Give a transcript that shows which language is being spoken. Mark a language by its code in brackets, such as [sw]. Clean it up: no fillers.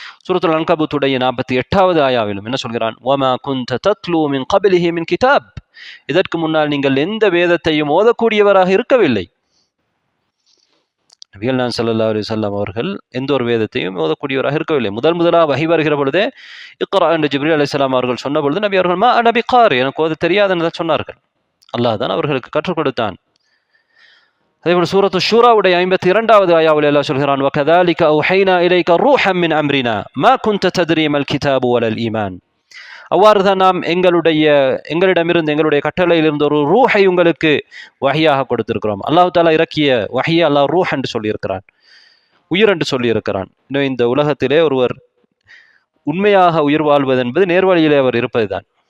[ta] சூரத்துல் அன்கபூத்துடைய 48வது ஆயாவிலும் என்ன சொல்கிறான், [ar] وَمَا كُنْتَ تَتْلُو مِنْ قَبْلِهِ مِنْ كِتَابٍ, [ta] இதற்கு முன்னால் நீங்கள் எந்த வேதத்தையும் ஓதக்கூடியவராக இருக்கவில்லை. நபிகள் நாயகம் ஸல்லல்லாஹு அலைஹி வஸல்லம் அவர்கள் எந்த ஒரு வேதத்தையும் ஓதக்கூடியவராக இருக்கவில்லை. முதலாக வஹி வருகிற பொழுதே இக்ரா என்று ஜிப்ரீல் அலைஹிஸ்ஸலாம் அவர்கள் சொன்ன பொழுது நபி அவர்கள் [ar] மா அன பிகாரி, [ta] எனக்கு ஓத தெரியாதுன்னு சொன்னார்கள். அல்லாஹ் தான் அவர்களுக்கு கற்றுக் கொடுத்தான். அதேபோல் சூரத்து ஷூராவுடைய 52வது ஆயாவில் அல்லாஹ் சொல்கிறான், [ar] وَكَذَلِكَ أَوْحَيْنَا إِلَيْكَ رُوحًا مِنْ أَمْرِنَا مَا كُنْتَ تَدْرِي مَا الْكِتَابُ وَلَا الْإِيمَانُ. [ta] அவ்வாறு தான் நாம் எங்களிடமிருந்து எங்களுடைய கட்டளையிலிருந்து ஒரு ரூஹை உங்களுக்கு வஹியாக கொடுத்திருக்கிறோம். அல்லாஹ் தஆலா இறக்கிய வஹியை அல்லாஹ் ரூஹ் என்று சொல்லியிருக்கிறான், உயிர் என்று சொல்லியிருக்கிறான். இன்னும் இந்த உலகத்திலே ஒருவர் உண்மையாக உயிர் வாழ்வது என்பது நேர்வழியிலே அவர் இருப்பதுதான்.